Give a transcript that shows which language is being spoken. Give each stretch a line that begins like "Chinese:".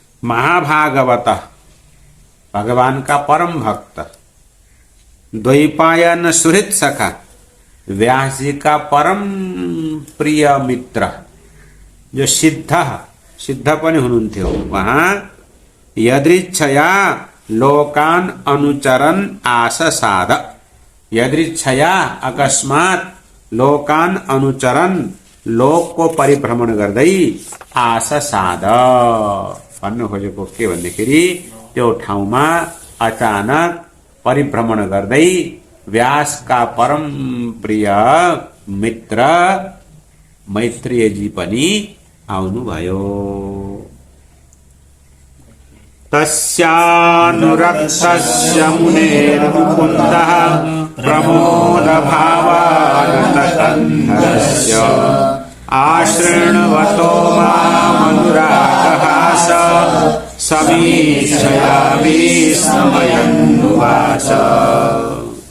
Hindi: महाभागवत भगवान का परम भक्त, द्वैपायन सुहृत् सखा व्यास जी का परम प्रिय मित्र, जो सिद्ध,
Nepali: सिद्ध पनि हुनुहुन्थ्यो वहाँ।
Sanskrit: यदृच्छया लोकान अनुचरन आससाद, यदृच्छया अकस्मात लोकान अनुचरन,
Nepali: लोकको परिभ्रमण गर्दै आससाद भन्नु खोजेको के भन्दाखेरि त्यो ठाउँमा अचानक परिभ्रमण गर्दै
Hindi: व्यास का परम प्रिय मित्र
Nepali: मैत्रेय जी पनि आउनुभयो।
Sanskrit: तस्यानुरक्तस्य मुनेर्मुकुन्दः प्रमोदभावानतकन्धरस्य आशृण्वतो मामनुरागहास समीक्षया विस्मयन्नुवाच।